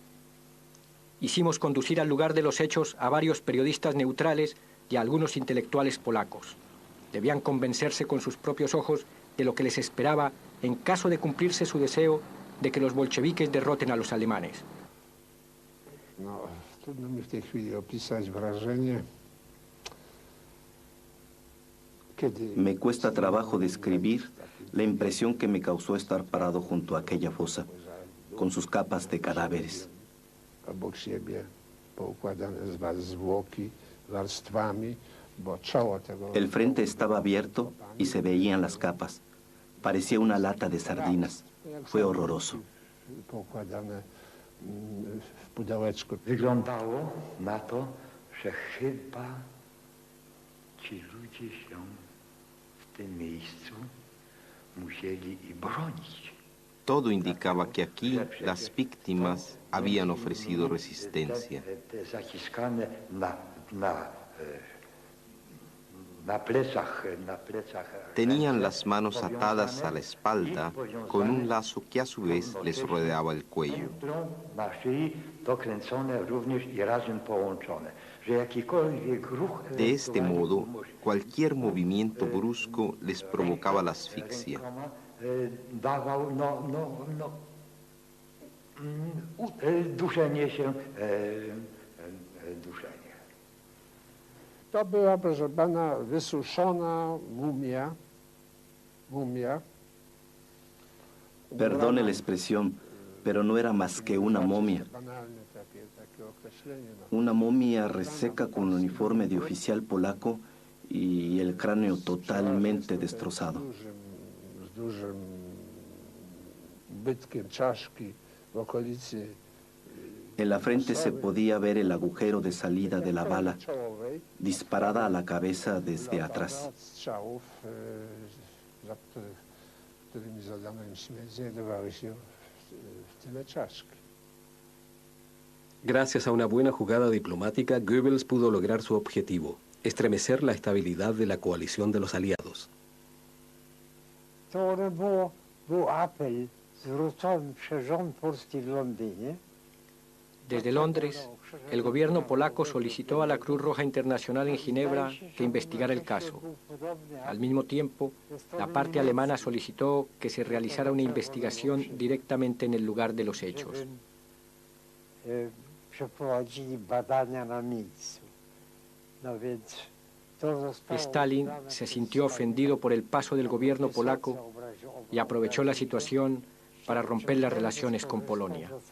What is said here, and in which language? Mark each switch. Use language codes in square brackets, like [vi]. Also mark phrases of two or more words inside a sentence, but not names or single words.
[es] hicimos conducir al lugar de los hechos a varios periodistas neutrales y a algunos intelectuales polacos. Debían convencerse con sus propios ojos de lo que les esperaba en caso de cumplirse su deseo de que los bolcheviques derroten a los alemanes. [pl] No, trudno mi w tej chwili opisać wrażenie. [es] Me cuesta trabajo describir la impresión que me causó estar parado junto a aquella fosa, con sus capas de cadáveres. [pl] Obok siebie, poukładane zwłoki warstwami, bo czoło tego... [es] El frente estaba abierto y se veían las capas. Parecía una lata de sardinas. Fue horroroso. [pl] Poukładane w pudełeczku. Wyglądało na to, że chyba ci ludzie się w tym miejscu musieli i bronić. [es] Todo indicaba que aquí las víctimas habían ofrecido resistencia. Tenían las manos atadas a la espalda con un lazo que a su vez les rodeaba el cuello. De este modo, cualquier movimiento brusco les provocaba la asfixia. [pl] Duszenie się, To była, proszę pana, wysuszona mumia. [es] Perdone la expresión, pero no era más que una momia. Una momia reseca con uniforme de oficial polaco y el cráneo totalmente destrozado. [pl] Z dużym bytkiem czaszki w okolicy. [es] En la frente se podía ver el agujero de salida de la bala, disparada a la cabeza desde atrás. [pl] Strzałów, którymi zadano im śmierć, znajdowały się w tyle czaszki. [es] Gracias a una buena jugada diplomática, Goebbels pudo lograr su objetivo, estremecer la estabilidad de la coalición de los aliados. [pl] To był apel zwrócony przez rząd polski w Londynie. [es] Desde Londres, el gobierno polaco solicitó a la Cruz Roja Internacional en Ginebra que investigara el caso. Al mismo tiempo, la parte alemana solicitó que se realizara una investigación directamente en el lugar de los hechos. Stalin se sintió ofendido por el paso del gobierno polaco y aprovechó la situación para romper las relaciones con Polonia.